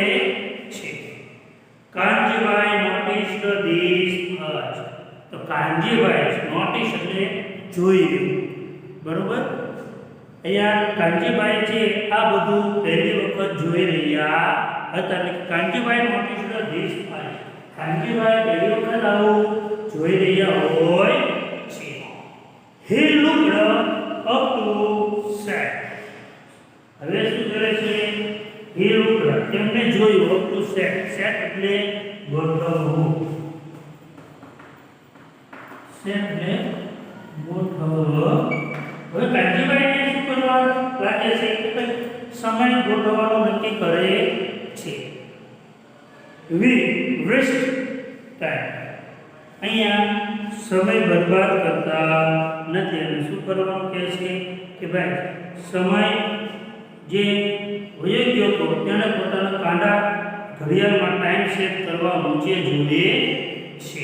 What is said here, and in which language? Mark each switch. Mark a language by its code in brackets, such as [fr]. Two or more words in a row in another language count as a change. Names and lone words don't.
[gu] છે કાનજીભાઈ [en] noticed this first [gu] તો કાનજીભાઈ નોટિસ એટલે જોઈ બરોબર અહીંયા કાનજીભાઈ છે આ બધું પહેલી વખત જોઈ રહ્યા હતા એટલે કાનજીભાઈ [en] noticed this first [gu] કાનજીભાઈ પહેલી વખત આવું જોઈ રહ્યા હોય છે [en] he looked up to set [gu] હવે શું કરે છે [en] he looked [gu] તેમને જોયું [en] up to set [gu] એટલે ગોઠવવું set એટલે ગોઠવવું હવે કાનજીભાઈને શું કરવા લાગે છે કે સમય ગોઠવવાનો નક્કી કરે છે [en] we waste time [gu] અહીંયા સમય બરબાદ કરતા નથી અને શું કરવાનું કહે છે કે ભાઈ સમય જે વયો ગયો હતો તેને પોતાના કાંડા ઘડિયાળમાં ટાઈમ સેટ કરવા ઊંચે જોડે છે.